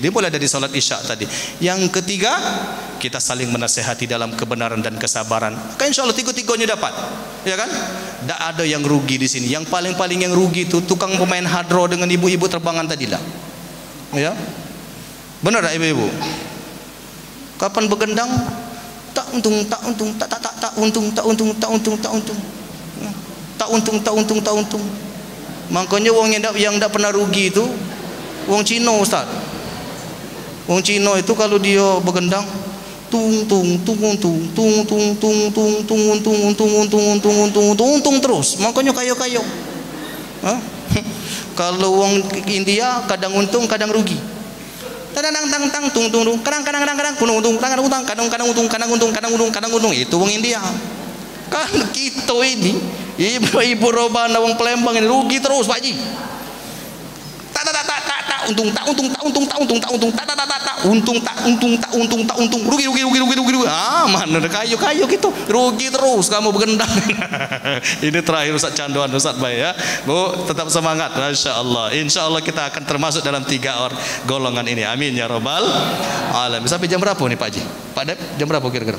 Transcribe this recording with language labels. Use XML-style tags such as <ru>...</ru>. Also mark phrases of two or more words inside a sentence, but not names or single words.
<id>Dia mulai dari solat isya tadi. Yang ketiga, kita saling menasihati dalam kebenaran dan kesabaran. Kan</id> <ar>insya Allah</ar> <id>tiga-tiganya dapat, ya kan? Tak ada yang rugi di sini. Yang paling-paling yang rugi itu tukang pemain hadro dengan ibu-ibu terbangan tadi lah. Ya, benar tak ibu-ibu? Kapan bergendang? Tak untung, tak untung, tak untung, tak untung, tak untung, tak untung, tak untung, tak untung, tak untung. Makanya wong yang tak pernah rugi itu wong Cina, Ustaz. Wong Cina itu kalau dia bergendang tung tung tung tung tung tung tung tung tung untung untung untung untung untung untung untung terus. Makanya kayo-kayo. Kalau wong India kadang untung kadang rugi. Tang tang tang tung tung tung kadang kadang kadang kadang untung kadang untung kadang untung kadang untung kadang untung kadang untung itu wong India. Kan kita ini ibu robana wong Palembang ini rugi terus Pak Ji. Tak untung tak untung tak untung tak untung tak untung tak untung tak untung tak untung tak untung rugi. Mana ada kayu gitu rugi terus kamu bergendang. Ini terakhir Ustaz canduan Ustaz baik ya. Bu, tetap semangat masyaallah. Insyaallah kita akan termasuk dalam 3 golongan ini.</id> <ar>Amin ya rabbal alamin.</ar> <id>Sampai jam berapa nih Pak Ji? Pak Dep, jam berapa kira-kira?</id>